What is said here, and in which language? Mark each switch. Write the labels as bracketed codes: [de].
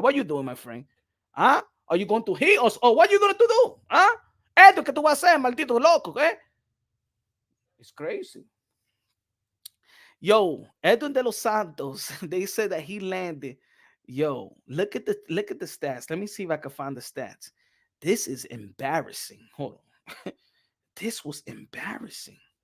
[en] What are you doing, my friend? Huh? Are you going to hit us? Or what are you going to do? Huh? [es] Esto que tú vas a hacer, maldito loco, eh? [en] It's crazy. Yo, Edwin De Lo Santos, they said that he landed. Yo, look at the stats. Let me see if I can find the stats. This is embarrassing. Hold on. This was embarrassing.